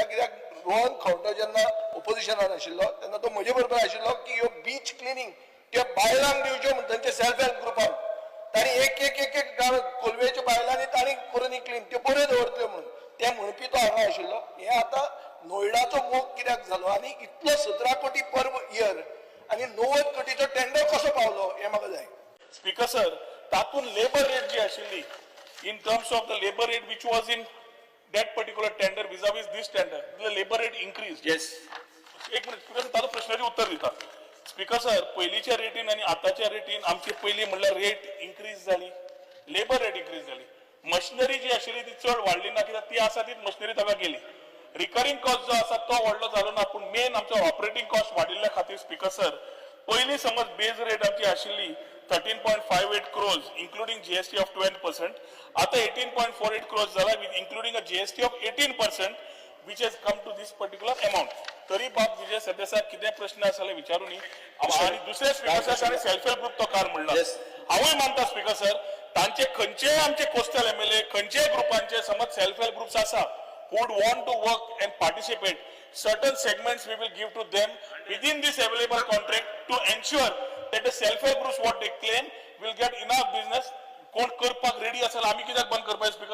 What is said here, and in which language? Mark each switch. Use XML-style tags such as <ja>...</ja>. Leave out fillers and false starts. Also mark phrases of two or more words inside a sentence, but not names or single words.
<kok>कित्याक रोहन खंवटो जेन्ना ओपोजिशनान आशिल्लो तेन्ना तो म्हजे बरोबर आशिल्लो की ह्यो</kok> <en>beach cleaning</en> <kok>त्यो बायलांक दिवच्यो म्हणून तांचे</kok> <en>self help</en> <kok>ग्रुपान तांणी एक एक एक एक कोलवेच्या बायलांनी तांणी करून क्लीन त्यो बऱ्यो दवरतल्यो म्हणून ते म्हणपी तो हांगा आशिल्लो. हे आतां नोयडाचो मोग कित्याक जालो आनी इतलो 17 कोटी</kok> <en>per year</en> <kok>आणि 90 कोटीचो टेंडर कसो पावलो हे म्हाका जाय.</kok> <en>speaker sir</en> <kok>तातून</kok> <en>labour rate</en> <kok>जी आशिल्ली</kok> <en>in terms of the labour rate which was in that particular tender vis-a-vis this tender the labor rate increased. Yes.</en> <kok>एक मिनिट स्पीकर ताजो प्रश्नाचे उत्तर दिता.</kok> <en>speaker sir</en> <kok>पयलींच्या रेटीन आनी आतांच्या रेटीन आमची पयली म्हणल्यार</kok> <en>rate increase</en> <kok>जाली,</kok> <en>labour rate increase</en> <kok>जाली. मशिनरी जी आशिल्ली ती चड वाडली ना कित्याक ती आसा तीच मशिनरी ताका गेली.</kok> <en>recurring cost</en> <kok>जो आसा तो व्हडलो जालो ना पूण मेन आमचो</kok> <en>operating cost</en> <kok>वाडिल्ल्या खातीर</kok> <en>speaker sir</en> <kok>पयली समज</kok> <en>base rate</en> <kok>आमची आशिल्ली</kok> <en>13.58 crores including GST of 12%. आता 18.48 crores झाला with including a GST of 18% which has come to this particular amount.</en> <kok>तरी बाब विजय सरदेसाय कितें प्रश्न आसले विचारूनी आणि दुसरे</kok> <en>speaker sir</en> <kok>आणि</kok> <en>self help group</en> <kok>तो कार म्हणला. हांवूय मानता</kok> <en>speaker sir</en> <kok>तांचे खंयचे आमचे</kok> <en>coastal MLA</en> <kok>खंयचे ग्रुपांचे समज</kok> <en>self help groups आसा who would want to work and participate, certain segments we will give to them within this available contract to ensure that the self-help groups what they claim will get enough business.</en> <kok>कोण करपाक रेडी असेल आम्ही कित्याक बंद करपाक स्पीकर</kok>